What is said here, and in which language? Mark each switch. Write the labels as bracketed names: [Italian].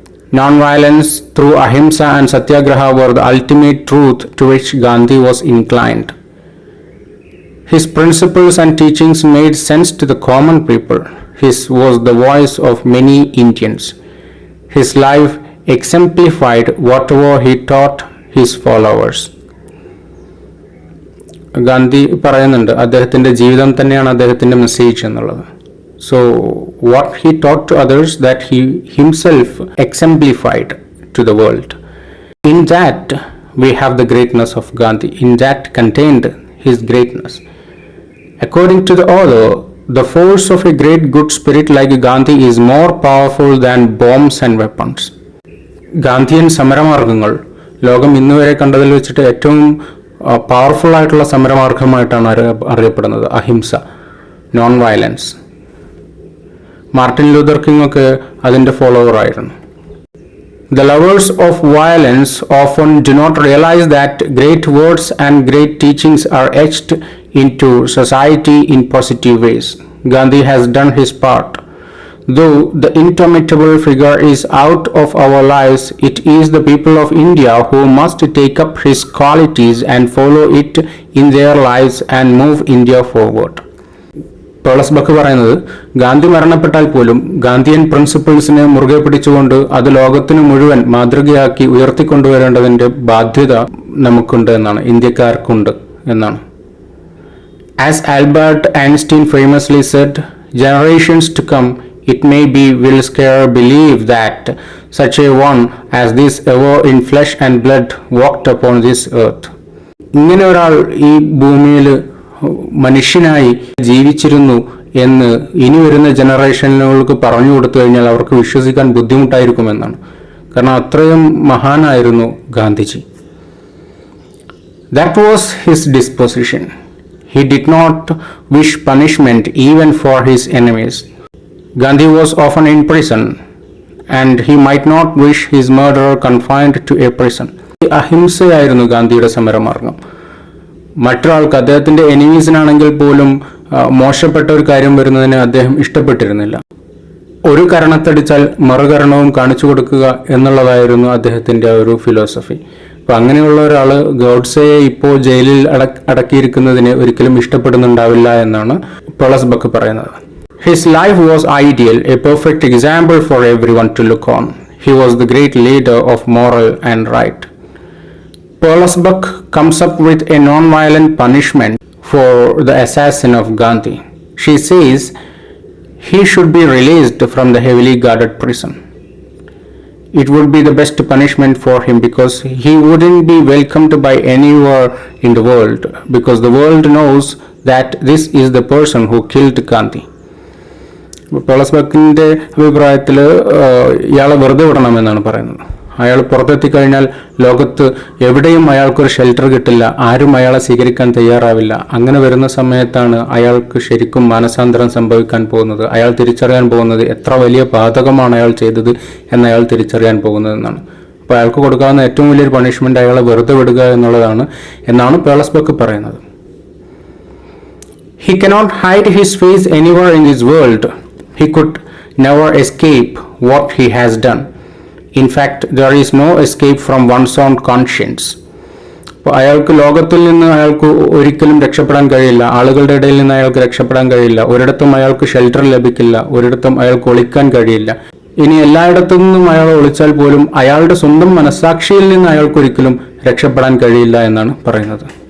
[English] Non-violence through ahimsa and satyagraha were the ultimate truth to which Gandhi was inclined. His principles and teachings made sense to the common people. His was the voice of many Indians. His life exemplified whatever he taught his followers. [Malayalam] Gandhi പറയുന്നുണ്ട് അദ്ദേഹത്തിൻ്റെ ജീവിതം തന്നെയാണ് അദ്ദേഹത്തിൻ്റെ message എന്നുള്ളത്. [English] So what he taught to others, that he himself exemplified to the world. In that, we have the greatness of Gandhi. In that contained his greatness. According to the author, the force of a great good spirit like Gandhi is more powerful than bombs and weapons. [Malayalam] Gandhian സമരമാർഗങ്ങൾ ലോകം ഇന്നുവരെ കണ്ടതിൽ വെച്ചിട്ട് ഏറ്റവും powerful ആയിട്ടുള്ള സമരമാർഗമായിട്ടാണ് അറിയപ്പെടുന്നത് അഹിംസ, non violence. Martin Luther king ഒക്കെ അതിൻ്റെ follower ആയിരുന്നു. [English] The lovers of violence often do not realize that great words and great teachings are etched into society in positive ways. Gandhi has done his part. Though the indomitable figure is out of our lives, it is the people of India who must take up his qualities and follow it in their lives and move India forward. [Malayalam] പേളസ് buck പറയുന്നത്, ഗാന്ധി മരണപ്പെട്ടാൽ പോലും ഗാന്ധിയൻ പ്രിൻസിപ്പിൾസിനെ മുറുകെ പിടിച്ചുകൊണ്ട് അത് ലോകത്തിന് മുഴുവൻ മാതൃകയാക്കി ഉയർത്തിക്കൊണ്ടുവരേണ്ടതിൻ്റെ ബാധ്യത നമുക്കുണ്ട് എന്നാണ്, ഇന്ത്യക്കാർക്കുണ്ട് എന്നാണ്. [English] As Albert Einstein famously said, generations to come it may be will scarce believe that such a one as this ever in flesh and blood walked upon this earth. [Malayalam] ഇങ്ങനെ ഒരാൾ ഈ ഭൂമിയിൽ മനുഷ്യനായി ജീവിച്ചിരുന്നു എന്ന് ഇനി വരുന്ന ജനറേഷനുകൾക്ക് പറഞ്ഞു കൊടുത്തു കഴിഞ്ഞാൽ അവർക്ക് വിശ്വസിക്കാൻ ബുദ്ധിമുട്ടായിരിക്കുമെന്നാണ്. കാരണം അത്രയും മഹാനായിരുന്നു Gandhiji. [English] That was his disposition. He did not wish punishment even for his enemies. Gandhi was often in prison and he might not wish his murderer confined to a prison. [Malayalam] അഹിംസയായിരുന്നു ഗാന്ധിയുടെ സമരമാർഗം. മറ്റൊരാൾക്ക്, അദ്ദേഹത്തിൻ്റെ എനിമീസിനാണെങ്കിൽ പോലും മോശപ്പെട്ട ഒരു കാര്യം വരുന്നതിന് അദ്ദേഹം ഇഷ്ടപ്പെട്ടിരുന്നില്ല. ഒരു കരണത്തടിച്ചാൽ മറുകരണവും കാണിച്ചു കൊടുക്കുക എന്നുള്ളതായിരുന്നു അദ്ദേഹത്തിൻ്റെ ഒരു ഫിലോസഫി. അപ്പം അങ്ങനെയുള്ള ഒരാൾ ഗോഡ്സെയെ ഇപ്പോൾ ജയിലിൽ അടക്കിയിരിക്കുന്നതിന് ഒരിക്കലും ഇഷ്ടപ്പെടുന്നുണ്ടാവില്ല എന്നാണ് പേളസ് ബക്ക് പറയുന്നത്. [English] His life was ideal, a perfect example for everyone to look on. He was the great leader of moral and right. Pearl's book comes up with a non-violent punishment for the assassin of Gandhi. She says he should be released from the heavily guarded prison. It would be the best punishment for him because he wouldn't be welcomed by anywhere in the world because the world knows that this is the person who killed Gandhi. [Malayalam] പേളസ് ബക്കിൻ്റെ അഭിപ്രായത്തിൽ ഇയാളെ വെറുതെ വിടണമെന്നാണ് പറയുന്നത്. അയാൾ പുറത്തെത്തിക്കഴിഞ്ഞാൽ ലോകത്ത് എവിടെയും അയാൾക്കൊരു shelter കിട്ടില്ല, ആരും അയാളെ സ്വീകരിക്കാൻ തയ്യാറാവില്ല. അങ്ങനെ വരുന്ന സമയത്താണ് അയാൾക്ക് ശരിക്കും മാനസാന്തരം സംഭവിക്കാൻ പോകുന്നത്. അയാൾ തിരിച്ചറിയാൻ പോകുന്നത് എത്ര വലിയ പാതകമാണ് അയാൾ ചെയ്തത് എന്ന് അയാൾ തിരിച്ചറിയാൻ പോകുന്നതെന്നാണ്. അപ്പോൾ അയാൾക്ക് കൊടുക്കാവുന്ന ഏറ്റവും വലിയൊരു പണിഷ്മെൻ്റ് അയാളെ വെറുതെ വിടുക എന്നുള്ളതാണ് എന്നാണ് പേളസ് ബക്ക് പറയുന്നത്. [English] He cannot hide his face anywhere in this world. He could never escape what he has done. In fact, there is no escape from one's own conscience. [Malayalam] അപ്പോൾ അയാൾക്ക് ലോകത്തിൽ നിന്ന് അയാൾക്ക് ഒരിക്കലും രക്ഷപ്പെടാൻ കഴിയില്ല, ആളുകളുടെ ഇടയിൽ നിന്ന് അയാൾക്ക് രക്ഷപ്പെടാൻ കഴിയില്ല, ഒരിടത്തും അയാൾക്ക് ഷെൽട്ടർ ലഭിക്കില്ല, ഒരിടത്തും അയാൾക്ക് ഒളിക്കാൻ കഴിയില്ല. ഇനി എല്ലായിടത്തു നിന്നും അയാൾ ഒളിച്ചാൽ പോലും അയാളുടെ സ്വന്തം മനസ്സാക്ഷിയിൽ നിന്ന് അയാൾക്കൊരിക്കലും രക്ഷപ്പെടാൻ കഴിയില്ല എന്നാണ് പറയുന്നത്.